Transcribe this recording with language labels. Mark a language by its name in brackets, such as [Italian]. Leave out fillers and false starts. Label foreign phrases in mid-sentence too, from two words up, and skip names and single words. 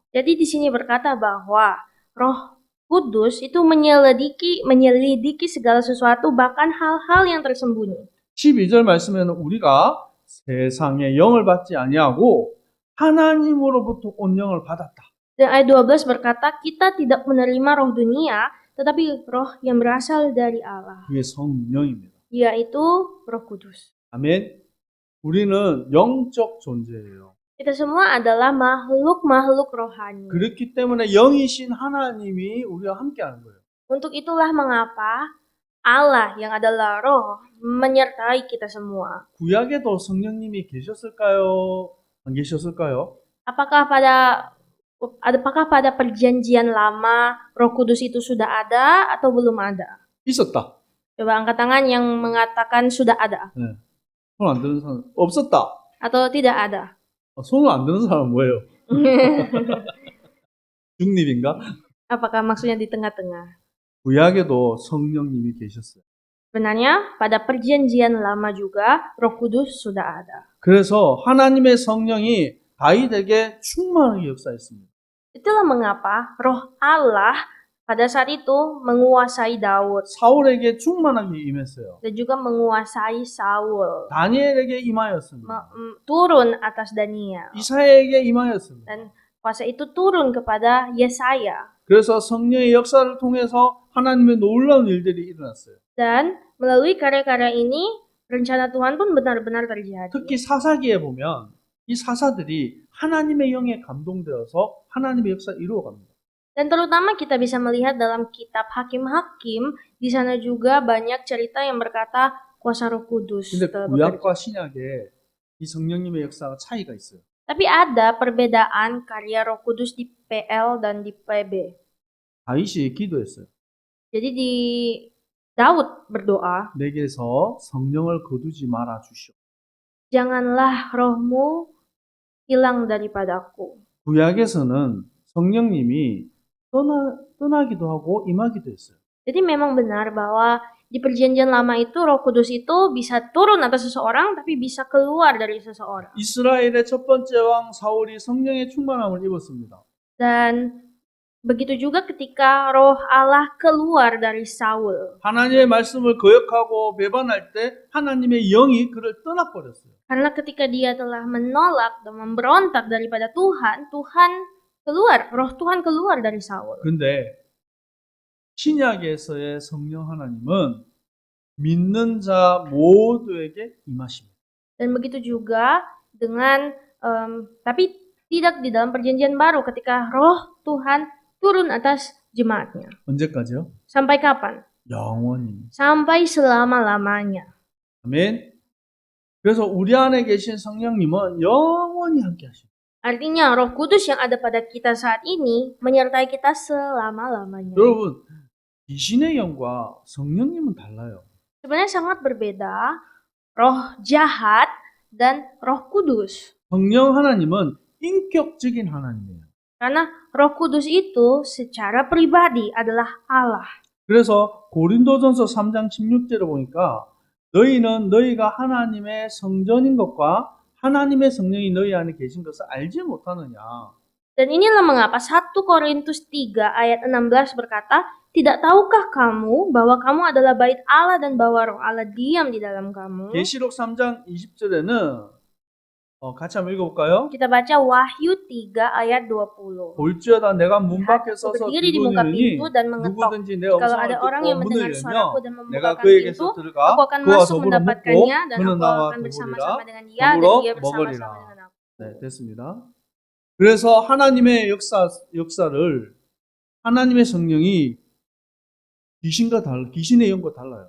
[Indonesian] Jadi di sini berkata bahwa Roh Kudus itu menyelidiki segala sesuatu, bahkan hal-hal yang tersembunyi. [Korean] 12절 말씀에는 우리가 세상의 영을 받지 아니하고 하나님으로부터 온 영을 받았다. [Indonesian] Dan ayat 12 berkata, kita tidak menerima roh dunia, tetapi roh yang berasal dari Allah, [Korean] 그게 성령입니다. [Indonesian] yaitu Roh Kudus. [Korean] 아멘. 우리는 영적 존재예요. [Indonesian] Kita semua adalah makhluk-makhluk rohani. [Korean] 그렇기 때문에 영이신 하나님이 우리와 함께하는 거예요. [Indonesian] Untuk itulah mengapa Allah yang adalah roh menyertai kita semua. [Korean] 구약에도 성령님이 계셨을까요? 안 계셨을까요? [Indonesian] Apakah pada perjanjian lama Roh Kudus itu sudah ada atau belum ada? [Korean] 있었다. [Indonesian] Coba angkat tangan yang mengatakan sudah ada [Korean] 손 안 드는 사람 없었다. [Indonesian] atau tidak ada. [Korean] 손을 안 드는 사람은 뭐예요? 중립인가? [Indonesian] Apakah maksudnya di tengah-tengah? [Korean] 구약에도 성령님이 계셨어요. [Indonesian] Sebenarnya pada perjanjian lama juga Roh Kudus sudah ada. [Korean] 그래서 하나님의 성령이 다윗에게 충만하게 역사했습니다. [Indonesian] Itulah mengapa Roh Allah pada saat itu menguasai Daud [Korean] 사울에게 충만하게 임했어요. [Indonesian] dan juga menguasai Saul. [Korean] 다니엘에게 임하였습니다. [Indonesian] Turun atas Daniel. [Korean] 이사야에게 임하였습니다. [Indonesian] Dan kuasa itu turun kepada Yesaya. [Korean] 그래서 성령의 역사를 통해서 하나님의 놀라운 일들이 일어났어요. [Indonesian] Dan melalui karya-karya ini, rencana Tuhan pun benar-benar terjadi. [Korean] 특히 사사기에 보면 이 사사들이 하나님의 영에 감동되어서 하나님의 역사를 이루어갑니다. [Indonesian] Dan terutama kita bisa melihat dalam kitab Hakim-Hakim, di sana juga banyak cerita yang berkata kuasa Roh Kudus [Korean] 근데 [Indonesian] telah bekerja. [Korean] 구약과 신약에 이 성령님의 역사가 차이가 있어요. [Indonesian] Tapi ada perbedaan karya Roh Kudus di PL dan di PB. [Korean] 다윗이 기도했어요. [Indonesian] Jadi di Daud berdoa, [Korean] 내게서 성령을 거두지 말아 주시오. [Indonesian] janganlah rohmu hilang daripadaku. [Korean] 구약에서는 성령님이 떠나기도 하고 임하기도 했어요. [Indonesian] Jadi memang benar bahwa di perjanjian lama itu Roh Kudus itu bisa turun atas seseorang tapi bisa keluar dari seseorang. [Korean] 이스라엘의 첫 번째 왕 사울이 성령의 충만함을 입었습니다. [Indonesian] Dan Begitu juga ketika roh Allah keluar dari Saul. [Korean] 하나님의 말씀을 거역하고 배반할 때 하나님의 영이 그를 떠나버렸어요. [Indonesian] Karena ketika dia telah menolak dan memberontak daripada Tuhan, roh Tuhan keluar dari Saul. [Korean] 근데 신약에서의 성령 하나님은 믿는 자 모두에게 임하십니다. [Indonesian] Dan begitu juga dengan, tapi tidak di dalam perjanjian baru ketika roh Tuhan turun atas jemaatnya. [Korean] 언제까지요? [Indonesian] Sampai kapan? [Korean] 영원히. [Indonesian] Sampai selama-lamanya. [Korean] 아멘. 그래서 우리 안에 계신 성령님은 영원히 함께 하십니다. [Indonesian] Artinya roh kudus yang ada pada kita saat ini menyertai kita selama-lamanya. [Korean] 여러분, 귀신의 영과 성령님은 달라요. [Indonesian] Sebenarnya sangat berbeda roh jahat dan roh kudus. [Korean] 성령 하나님은 인격적인 하나님이에요. [Indonesian] Karena roh kudus itu secara pribadi adalah Allah. [Korean] 그래서 고린도전서 3장 16절에 보니까 너희는 너희가 하나님의 성전인 것과 하나님의 성령이 너희 안에 계신 것을 알지 못하느냐. [Indonesian] Dan inilah mengapa 1 Korintus 3 ayat 16 berkata, "Tidak tahukah kamu bahwa kamu adalah bait Allah dan bahwa roh Allah diam di dalam kamu?" [Korean] 계시록 3장 20절에는 같이 한번 읽어볼까요? [Indonesian] Kita baca Wahyu 3 ayat 20. [Korean] 볼지어다 내가 문 밖에 [Indonesian] Aku [Korean] 서서 [Indonesian] berdiri di muka [Korean] 두드리니 [Indonesian] pintu dan mengetok. [Korean] 누구든지 내 [Indonesian] Kalau [Korean] 음성을 [Indonesian] ada orang [Korean] 듣고 [Indonesian] yang [Korean] 문을 [Indonesian] mendengar [Korean] 열며 [Indonesian] suaraku dan [Korean] 내가 [Indonesian] membukakan [Korean] 그에게서 [Indonesian] pintu, [Korean] 들어가 [Indonesian] aku akan [Korean] 그와 [Indonesian] masuk [Korean] 더불어 [Indonesian] mendapatkannya [Korean] 먹고 [Indonesian] dan [Korean] 그는 [Indonesian] aku [Korean] 나와 [Indonesian] akan [Korean] 더불으리라 [Indonesian] bersama-sama dengan dia dan [Korean] 더불어 [Indonesian] dia bersama-sama [Korean] 먹으리라. [Indonesian] dengan aku. [Korean] 네, 됐습니다. 그래서 하나님의 역사를 하나님의 성령이 귀신의 영과 달라요.